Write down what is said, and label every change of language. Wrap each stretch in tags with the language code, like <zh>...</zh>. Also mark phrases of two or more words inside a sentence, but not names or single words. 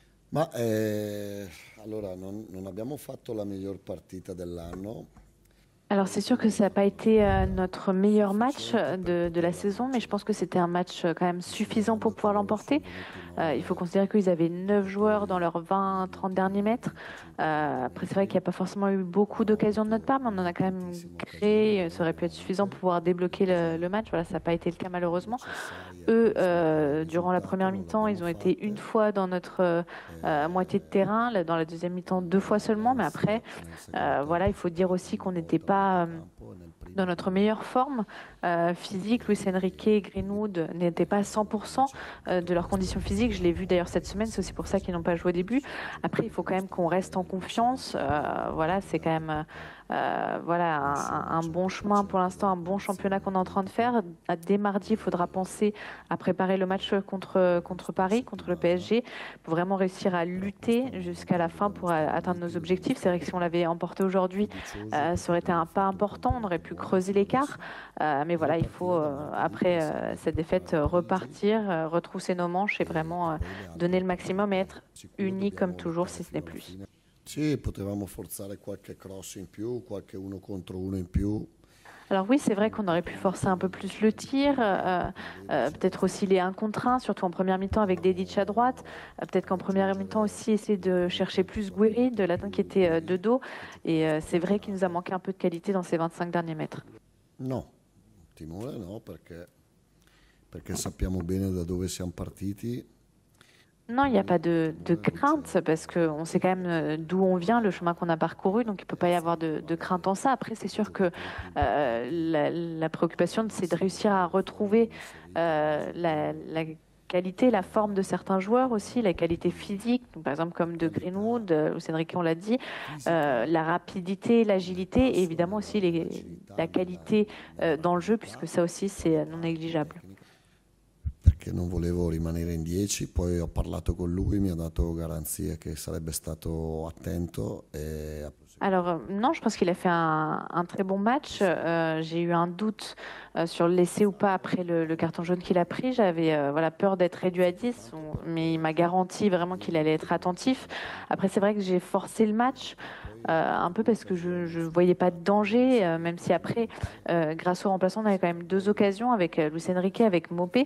<it>Ma allora non abbiamo fatto la miglior partita dell'anno,</it> <fr>Alors c'est sûr que ça n'a pas été notre meilleur match</fr> <it>sufficiente</it> <fr>de la</fr> <it>perché</it> <fr>saison, mais je pense que c'était un match quand même suffisant pour pouvoir</fr> <it>considerando che</it> <fr>l'emporter.</fr> <it>sono venuti</it> <fr>Il faut</fr> <it>9</it> <fr>considérer qu'ils avaient 9 joueurs dans</fr> <it>giocatori</it> <fr>leurs 20-30 derniers mètres.</fr> <it>25</it> <fr>Après, c'est vrai qu'il n'y</fr> <it>trasferimenti,</it> <fr>a pas forcément eu beaucoup</fr> <it>abbiamo</it> <fr>d'occasions de notre</fr> <it>avuto</it> <fr>part, mais on en a quand même</fr> <it>tantissime occasioni</it> <fr>créé. Ça aurait pu être suffisant pour</fr> <it>veramente,</it> <fr>pouvoir débloquer le</fr> <it>occasioni</it> <fr>match. Voilà, ça n'a pas été le cas malheureusement.</fr> <it>necessarie</it> <fr>Eux,</fr> <it>per scontare il</it> <fr>durant la</fr> <it>risultato,</it> <fr>première</fr> <it>non</it> <fr>mi-temps,</fr> <it>l'abbiamo</it> <fr>ils ont été une</fr> <it>fatte.</it> <fr>fois dans notre moitié de terrain. Dans la deuxième mi-temps, deux fois seulement. Mais après,</fr> <it>Anzi, nel secondo</it> <fr>voilà, il</fr> <it>tempo</it> <fr>faut</fr> <it>siamo</it> <fr>dire</fr> <it>andati</it> <fr>aussi</fr> <it>in</it> <fr>qu'on n'était</fr> <it>vantaggio a metà</it> <fr>pas</fr> <it>campo e nel</it> <fr>dans</fr> <it>primo</it> <fr>notre</fr> <it>però</it> <fr>meilleure forme physique. Luis Enrique et Greenwood n'étaient pas à</fr> <it>non ci</it> <fr>100%</fr> <it>hanno dato</it> <fr>de leurs</fr> <it>questa</it> <fr>conditions physiques. Je l'ai vu d'ailleurs cette semaine, c'est aussi pour ça qu'ils n'ont pas joué au début. Après, il faut quand même qu'on reste en confiance. Voilà, c'est quand même voilà, un bon chemin pour l'instant, un bon championnat qu'on est en train de faire. Dès mardi, il faudra penser à préparer le match contre Paris, contre le PSG, pour vraiment réussir à lutter jusqu'à la fin pour atteindre nos objectifs. C'est vrai que si on l'avait emporté aujourd'hui, ça aurait été un pas important, on aurait pu creuser l'écart. Mais voilà, il faut, après cette défaite, repartir, retrousser nos manches et vraiment donner le maximum et être unis comme toujours, si ce n'est plus.</fr> <it>Sì, potevamo forzare qualche cross in più, qualche uno contro uno in più.</it> <fr>Alors oui, c'est vrai qu'on aurait pu forcer un peu plus le tir, peut-être aussi les 1 contre 1, surtout en première mi-temps avec Dedic à droite. Peut-être qu'en première mi-temps aussi essayer de chercher plus Guéry, de l'attaque qui était de dos. Et c'est vrai qu'il nous a manqué un peu de qualité dans ces 25 derniers mètres.</fr> <it>No, timore no, perché sappiamo bene da dove siamo partiti.</it> <fr>Non, il n'y a pas de</fr> <it>Timore non c'è.</it> <fr>crainte parce qu'on sait quand même d'où on vient, le chemin qu'on a parcouru, donc il ne peut pas y avoir de crainte en ça. Après, c'est sûr que la préoccupation, c'est de réussir à retrouver la qualité, la forme de certains joueurs aussi, la qualité physique, donc, par exemple comme de Greenwood, Luis Enrique, on l'a dit, la rapidité, l'agilité et évidemment aussi la qualité dans le jeu, puisque ça aussi, c'est non négligeable.</fr> <it>Perché non volevo rimanere in 10, poi ho parlato con lui, mi ha dato garanzie che sarebbe stato attento e ha proseguito.</it> <fr>Alors, non, je pense qu'il a fait un très bon match. J'ai eu un doute sur le laisser ou pas après le carton jaune qu'il a pris. J'avais voilà, peur d'être réduit à 10, mais il m'a garanti vraiment qu'il allait être attentif. Après, c'est vrai que j'ai forcé le match un peu parce que je ne voyais pas de danger, même si après, grâce au remplaçant, on avait quand même deux occasions avec Luis Enrique, avec Mopé.</fr>